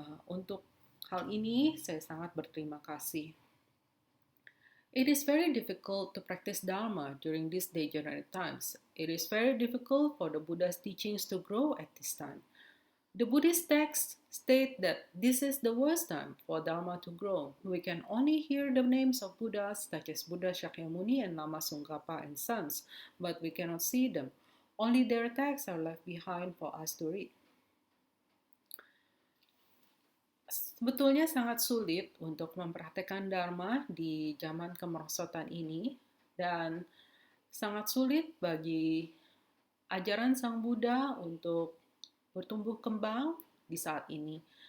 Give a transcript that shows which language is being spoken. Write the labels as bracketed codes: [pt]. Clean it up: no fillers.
[id] Untuk hal ini saya sangat berterima kasih. [en] It is very difficult to practice Dharma during these degenerate times. It is very difficult for the Buddha's teachings to grow at this time. The Buddhist texts state that this is the worst time for Dharma to grow. We can only hear the names of Buddhas such as Buddha Shakyamuni and Lama Tsongkhapa and sons, but we cannot see them. Only their texts are left behind for us to read. [id] Sebetulnya sangat sulit untuk mempraktekkan Dharma di zaman kemerosotan ini dan sangat sulit bagi ajaran Sang Buddha untuk bertumbuh kembang di saat ini.